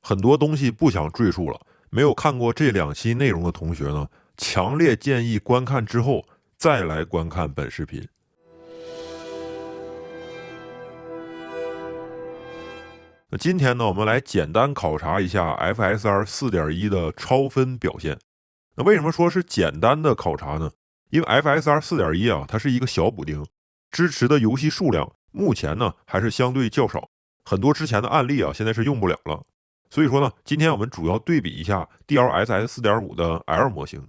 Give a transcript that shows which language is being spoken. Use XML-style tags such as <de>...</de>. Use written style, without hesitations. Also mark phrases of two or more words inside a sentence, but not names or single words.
<zh>很多東西不想赘述了，沒有看過這2期內容的同學呢，強烈建議觀看之後再來觀看本視頻。那今天呢，我們來簡單考察一下 FSR 4.1 的超分表現。那為什麼說是簡單的考察呢？因為 FSR 4.1 啊，它是一個小補丁，支持的遊戲數量目前呢還是相對較少，很多之前的案例啊现在是用不了了。所以說呢，今天我們主要对比一下 DLSS 4.5 的 L 模型。</zh>